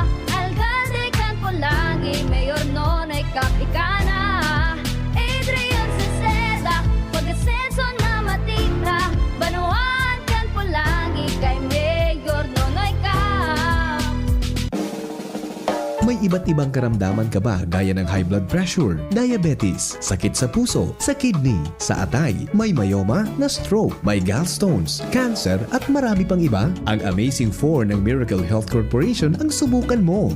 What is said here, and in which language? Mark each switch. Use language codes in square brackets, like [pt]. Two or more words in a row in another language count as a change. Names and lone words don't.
[bik] Alkalde kan Pulangi, mayor nonoy kap ikana. Adrian Salceda, pag-asenso na matita. Banwaan kan Pulangi, kay mayor nonoy kap. [tl] May iba't ibang karamdaman ka ba gaya ng [en] high blood pressure, [tl] diabetes, sakit sa puso, sa kidney, sa atay, may myoma, na stroke, may gallstones, cancer at marami pang iba? Ang Amazing 4 ng Miracle Health Corporation ang subukan mo.